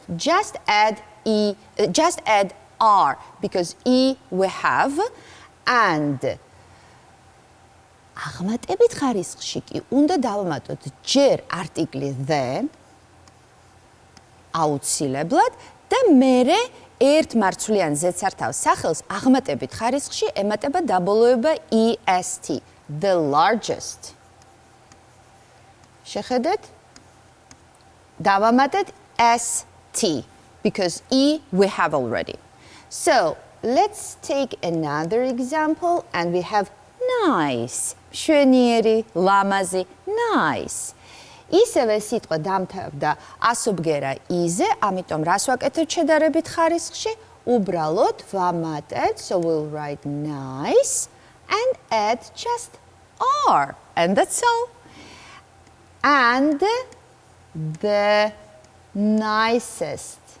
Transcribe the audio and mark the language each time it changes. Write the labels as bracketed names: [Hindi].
[English] Just add R because E we have and [Georgian] აღმატებით ხარისხში კი უნდა დავამატოთ ჯერ არტიკლი the აუცილებლად და მერე ერთ მარცვლიან ზეცართავ სახელს აღმატებით ხარისხში ემატება დაბოლოება est, the largest. შეხედეთ? დავამატეთ [English] st because E we have already. So let's take another example and we have nice. [Georgian] შვენიერი, ლამაზი, nice. ისევე სიტყვა დამთავრდა ასობგერა იზე, ამიტომ რას ვაკეთებ შედარებით ხარისხში? უბრალოდ ვამატეთ, [English] so we'll write nice and add just R. And that's all. And the nicest.